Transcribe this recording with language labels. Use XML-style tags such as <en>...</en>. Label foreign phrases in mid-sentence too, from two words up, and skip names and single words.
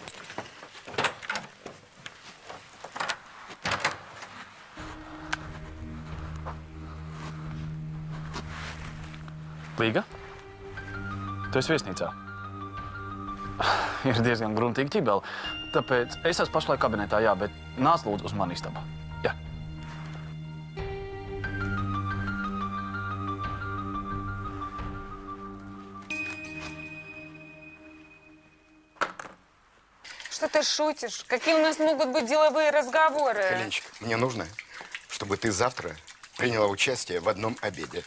<lv>Līga? Tu esi viesnīcā. Ir diezgan gruntīgi ķibeli. Tāpēc es esmu pašlaik kabinetā, jā, bet nāc lūdzu uz mani istabā. Jā.</lv> <ru>Что ты шутишь? Какие у нас могут быть деловые разговоры? Хеленчик, мне нужно, чтобы ты завтра приняла участие в одном обеде.</ru>